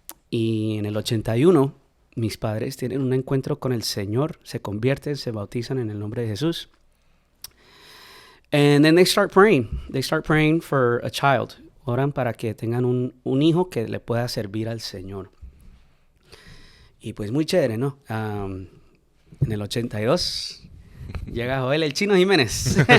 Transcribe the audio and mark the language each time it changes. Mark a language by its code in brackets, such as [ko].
[es] Y en el 81, mis padres tienen un encuentro con el Señor. Se convierten, se bautizan en el nombre de Jesús. [en] And then they start praying. They start praying for a child. [es] Oran para que tengan un hijo que le pueda servir al Señor. Y pues muy chévere, ¿no? En el 82 llega Joel, el Chino Jimenez.